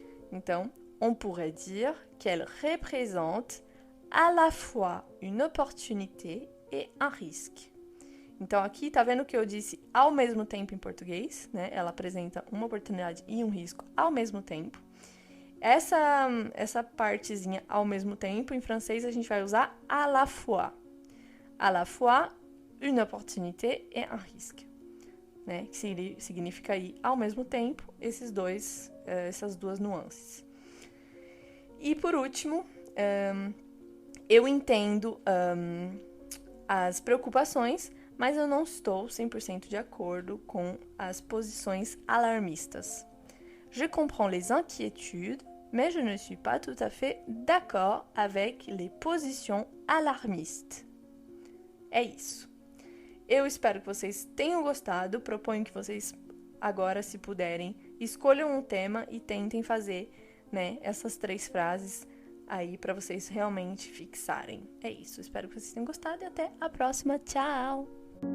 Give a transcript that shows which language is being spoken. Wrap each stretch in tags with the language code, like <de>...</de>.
<fr>Então, on pourrait dire qu'elle représente à la fois une opportunité et un risque.</fr> <pt>Então, aqui, tá vendo que eu disse ao mesmo tempo em português, né? Ela apresenta uma oportunidade e um risco ao mesmo tempo. Essa partezinha ao mesmo tempo, em francês, a gente vai usar</pt> <fr>à la fois. À la fois, une opportunité et un risque.</fr> <pt>Né? Que significa aí, ao mesmo tempo, essas 2 nuances. E, por último, eu entendo as preocupações, mas eu não estou 100% de acordo com as posições alarmistas.</pt> <fr>Je comprends les inquiétudes, mais je ne suis pas tout à fait d'accord avec les positions alarmistes.</fr> <pt>É isso. Eu espero que vocês tenham gostado. Proponho que vocês, agora, se puderem, escolham um tema e tentem fazer, né, essas 3 frases aí para vocês realmente fixarem. É isso. Espero que vocês tenham gostado e até a próxima. Tchau!</pt>